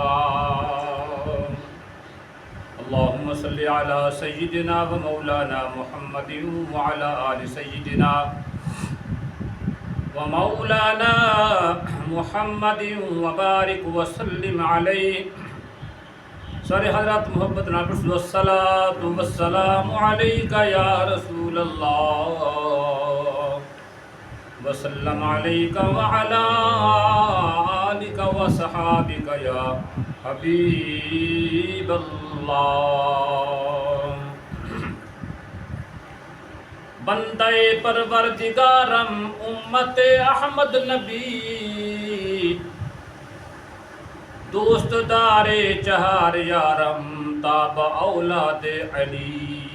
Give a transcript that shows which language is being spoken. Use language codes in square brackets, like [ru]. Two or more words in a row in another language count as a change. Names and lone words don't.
[ar] اللهم صل على سيدنا ومولانا محمد وعلى آل سيدنا ومولانا محمد وبارك وسلم عليه. [pa] سارے حضرات محبت نال [ar] والصلاة والسلام عليك يا رسول الله وسلم عليك وعلى آلك وصحابك يا حبيب الله. [fa] بندہ پروردگارم امت احمد نبی دوست دار چہار یارم تاب اولاد علی